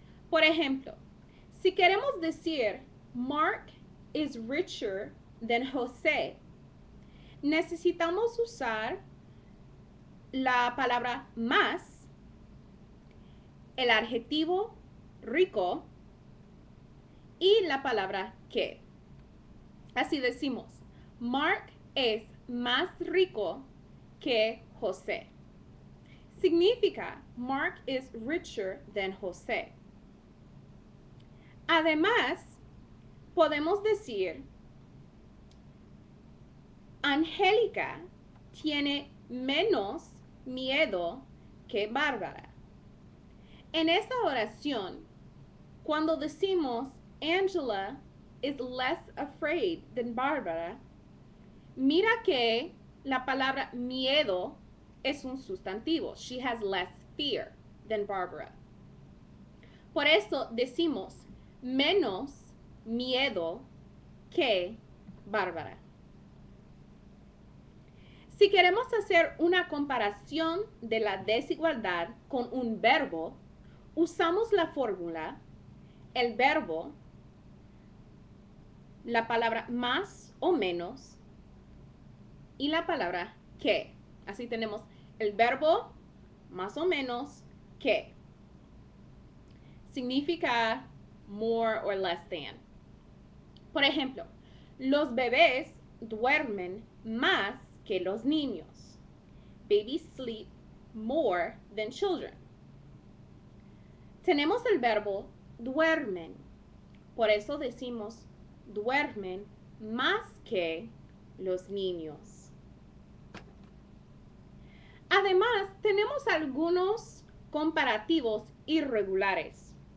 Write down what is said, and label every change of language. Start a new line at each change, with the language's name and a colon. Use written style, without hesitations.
Spanish: Por ejemplo, si queremos decir
English: Mark is richer than Jose,
Spanish: necesitamos usar la palabra más, el adjetivo rico y la palabra que. Así decimos, Mark es más rico que José. Significa
English: Mark is richer than José.
Spanish: Además, podemos decir Angélica tiene menos miedo que Bárbara. En esta oración, cuando decimos
English: Angela is less afraid than Barbara,
Spanish: mira que la palabra miedo es un sustantivo.
English: She has less fear than Barbara.
Spanish: Por eso decimos menos miedo que Bárbara. Si queremos hacer una comparación de la desigualdad con un verbo, usamos la fórmula, el verbo, la palabra más o menos y la palabra que. Así tenemos el verbo más o menos que. Significa
English: more or less than.
Spanish: Por ejemplo, los bebés duermen más que los niños.
English: Babies sleep more than children.
Spanish: Tenemos el verbo duermen. Por eso decimos duermen más que los niños. Además, tenemos algunos comparativos irregulares.